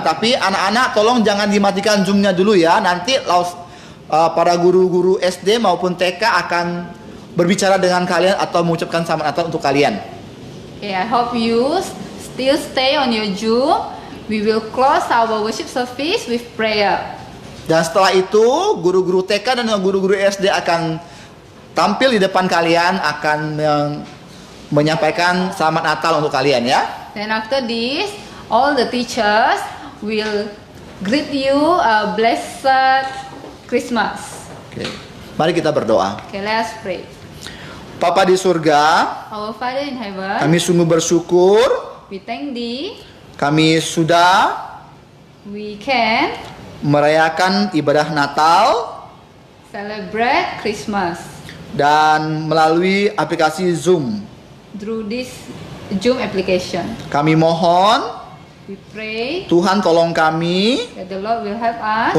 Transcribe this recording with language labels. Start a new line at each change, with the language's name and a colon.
Indonesian: Tapi anak-anak tolong jangan dimatikan Zoom-nya dulu ya. Nanti para guru-guru SD maupun TK akan berbicara dengan kalian atau mengucapkan selamat Natal untuk kalian.
English: Okay, I hope you still stay on your Zoom. We will close our worship service with prayer.
Indonesian: Dan setelah itu guru-guru TK dan guru-guru SD akan tampil di depan kalian, akan menyampaikan selamat Natal untuk kalian ya.
English: Then after this, all the teachers will greet you a blessed Christmas.
Indonesian: Oke. Mari kita berdoa.
English: Okay, let's pray.
Indonesian: Bapa di surga,
English: Our Father in heaven,
Indonesian: kami sungguh bersyukur
English: we thank Thee.
Indonesian: kami sudah
English: We can
Indonesian: merayakan ibadah Natal
English: celebrate Christmas
Indonesian: dan melalui aplikasi Zoom.
English: through this Zoom application.
Indonesian: Kami mohon
English: We pray
Indonesian: Tuhan tolong kami
English: that the Lord will help us